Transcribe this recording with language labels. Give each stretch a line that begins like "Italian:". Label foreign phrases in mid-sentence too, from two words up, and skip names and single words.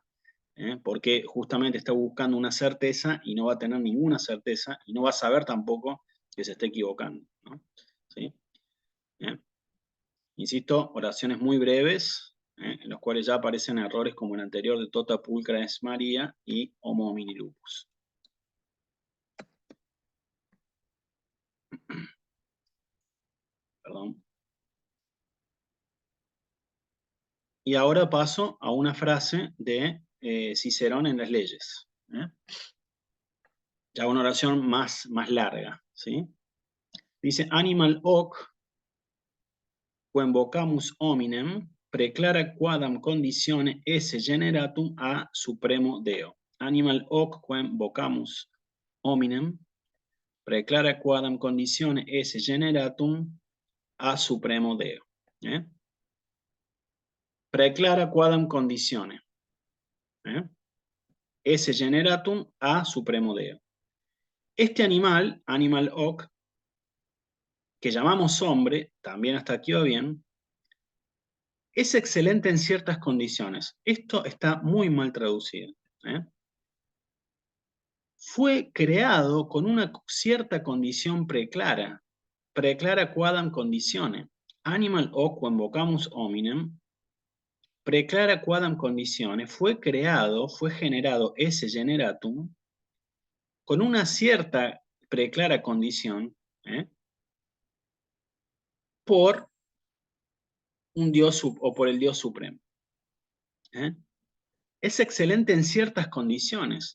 Spanish: Porque justamente está buscando una certeza y no va a tener ninguna certeza y no va a saber tampoco que se está equivocando, ¿no? ¿Sí? Insisto, oraciones muy breves, en los cuales ya aparecen errores como el anterior de
Latin: Tota Pulcra es María
Spanish: y
Latin: Homo homini lupus.
Spanish: Perdón. Y ahora paso a una frase de Cicerón en las leyes. Ya una oración más larga. ¿Sí?
Latin: Dice, animal hoc, quem vocamus hominem, preclara quadam conditione esse generatum a supremo Deo. Animal hoc, quem vocamus hominem, preclara quadam conditione esse generatum a supremo Deo. Preclara quadam conditione. Esse generatum a supremo Deo.
Spanish: Este animal,
Latin: animal hoc,
Spanish: que llamamos hombre, también hasta aquí va bien, es excelente en ciertas condiciones. Esto está muy mal traducido. Fue creado con una cierta condición preclara.
Latin: Preclara quadam conditione. Animal hoc quem vocamus hominem, preclara quadam conditione.
Spanish: Fue creado, fue generado
Latin: ese generatum
Spanish: con una cierta preclara condición, por un Dios o por el Dios supremo. Es excelente en ciertas condiciones.